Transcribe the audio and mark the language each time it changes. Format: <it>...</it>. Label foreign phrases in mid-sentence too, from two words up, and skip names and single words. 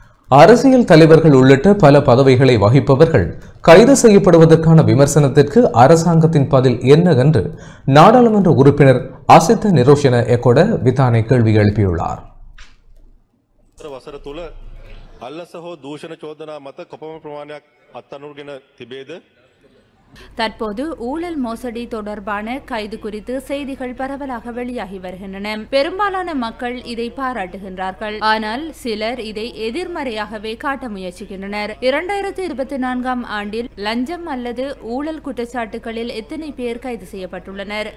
<ta>அரசியல் தலைவர்கள் உள்ளிட்ட பல பதவிகளை வகிப்பவர்கள் கைது செய்யப்படுவதற்கான விமர்சனத்திற்கு அரசாங்கத்தின் பதில் என்ன என்று நாடாளுமன்ற உறுப்பினர் அசித்த நிரோஷன எக்கொட விதானை கேள்வி எழுப்பியுள்ளார்.</ta> <si>වසර තුළ අල්ලස හෝ දූෂණ චෝදනා මත කොපමණ ප්‍රමාණයක් අත්අඩංගුගෙන තිබේද?</si> <ta>தற்போது ஊழல் மோசடி தொடர்பான கைது குறித்து செய்திகள் பரவலாக வெளியாகி வருகின்றன. பெரும்பாலான மக்கள் இதை பாராட்டுகின்றார்கள். ஆனால் சிலர் இதை எதிர்மறையாகவே காட்ட முயற்சிக்கின்றனர். 2024 ஆண்டில் லஞ்சம் அல்லது ஊழல் குற்றச்சாட்டுகளில் எத்தனை பேர் கைது செய்யப்பட்டுள்ளனர்?</ta>